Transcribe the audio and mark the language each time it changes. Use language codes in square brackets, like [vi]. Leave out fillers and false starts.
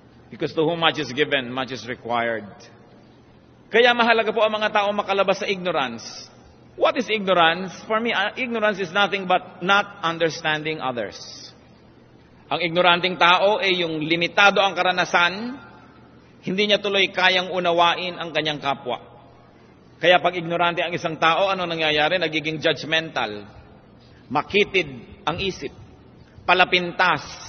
[en] Because to whom much is given, much is required. [tl] Kaya mahalaga po ang mga tao makalabas sa ignorance. [en] What is ignorance? For me, ignorance is nothing but not understanding others. [tl] Ang ignoranting tao ay yung limitado ang karanasan, hindi niya tuloy kayang unawain ang kanyang kapwa. Kaya pag ignorante ang isang tao, ano nangyayari? Nagiging judgmental. Makitid ang isip. Palapintas.